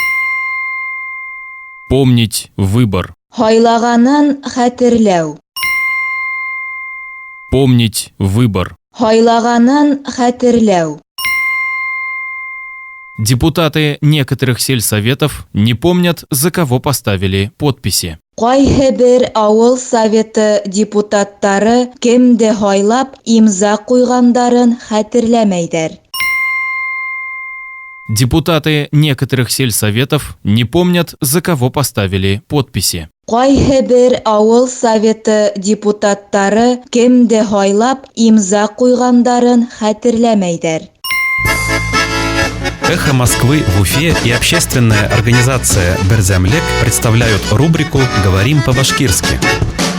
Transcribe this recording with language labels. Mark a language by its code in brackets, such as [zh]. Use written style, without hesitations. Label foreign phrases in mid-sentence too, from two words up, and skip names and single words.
[ru] Помнить выбор. [ba] Хайлаганын хәтерләү. [ru] Помнить выбор. [ba] Хайлаганын хәтерләү. [ru] Депутаты некоторых сельсоветов не помнят, за кого поставили подписи. [ba] Кайһы бер авыл советы депутаттары кемде хайлап имза куйгандарын хәтерләмәйдер. [ru] Депутаты некоторых сельсоветов не помнят, за кого поставили подписи. [ba] Кайһы бер авыл советы депутаттары кемде хайлап имза куйгандарын хәтерләмәйдер. [ru] «Эхо Москвы» в Уфе и общественная организация «Берзямлек» представляют рубрику «Говорим по-башкирски».